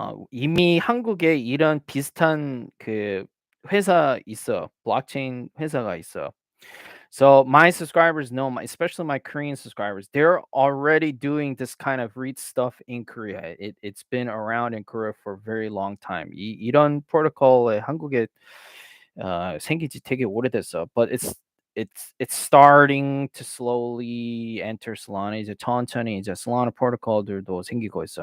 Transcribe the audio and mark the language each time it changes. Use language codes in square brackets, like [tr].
[ko] 이미 한국에 이런 비슷한 그 회사 있어요. 블록체인 회사가 있어요. [en] So my subscribers know, especially my Korean subscribers, they're already doing this kind of REIT stuff in Korea. It's been around in Korea for a very long time. [ko] 이런 프로토콜에 한국에 생기지 되게 오래됐어. [en] But it's starting to slowly enter Solana. [ko] 이제 천천히 이제 Solana 프로토콜들도 생기고 있어.